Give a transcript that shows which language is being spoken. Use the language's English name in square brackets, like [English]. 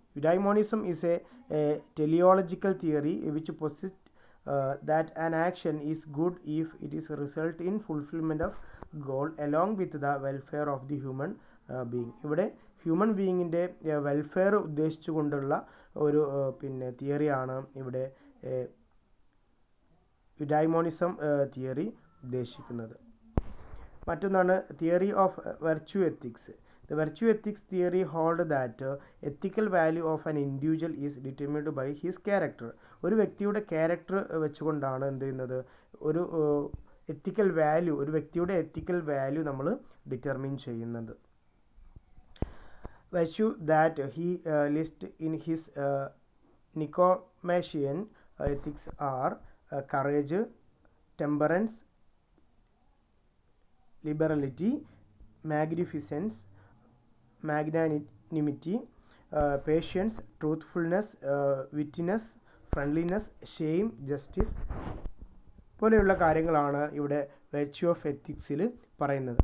[English] Eudaimonism is a teleological theory which posits that an action is good if it is result in fulfillment of goal along with the welfare of the human being. [Malayalam] ഇവിടെ human ബീയിങ്ങിൻ്റെ welfare ഉദ്ദേശിച്ചുകൊണ്ടുള്ള ഒരു തിയറിയാണ് ഇവിടെ eudaimonism theory ഉദ്ദേശിക്കുന്നത്. മറ്റൊന്നാണ് theory of virtue ethics. [English] The virtue ethics theory hold that ethical value of an individual is determined by his character. [Malayalam] ഒരു വ്യക്തിയുടെ character വെച്ചുകൊണ്ടാണ് എന്ത് ചെയ്യുന്നത്, ഒരു എത്തിക്കൽ വാല്യൂ, ഒരു വ്യക്തിയുടെ എത്തിക്കൽ വാല്യൂ നമ്മൾ ഡിറ്റർമിൻ ചെയ്യുന്നത്. [English] Virtue that he lists in his Nicomachean ethics are courage, temperance, liberality, magnificence, magnanimity, patience, truthfulness, wittiness, friendliness, shame, justice [Malayalam] പോലെയുള്ള കാര്യങ്ങളാണ് ഇവിടെ വെർച്യു ഓഫ് എത്തിക്സിൽ പറയുന്നത്.